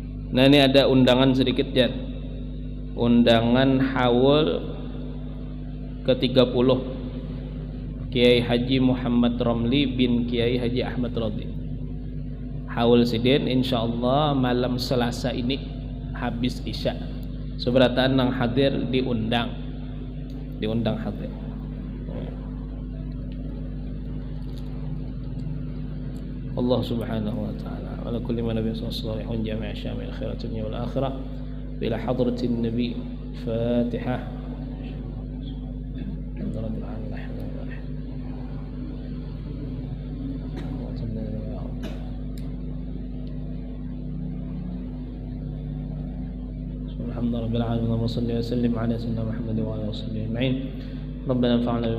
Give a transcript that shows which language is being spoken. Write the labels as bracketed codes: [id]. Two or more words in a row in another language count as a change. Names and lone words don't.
[bjn] Nah ini ada undangan sedikit ya. Undangan haul ke-30 Kiai Haji Muhammad Ramli bin Kiai Haji Ahmad Radhi. Haul sidin insyaallah malam Selasa ini habis Isya. Seberataan nang hadir diundang hadir. [ar] الله سبحانه وتعالى وكل من نبيين صلى الله عليه جميعا شامل الخيرات دنيا والآخرة إلى حضرة النبي فاتحة. الحمد لله رب العالمين اللهم صل وسلم على سيدنا محمد وعلى اله وصحبه اجمعين ربنا انفعنا بما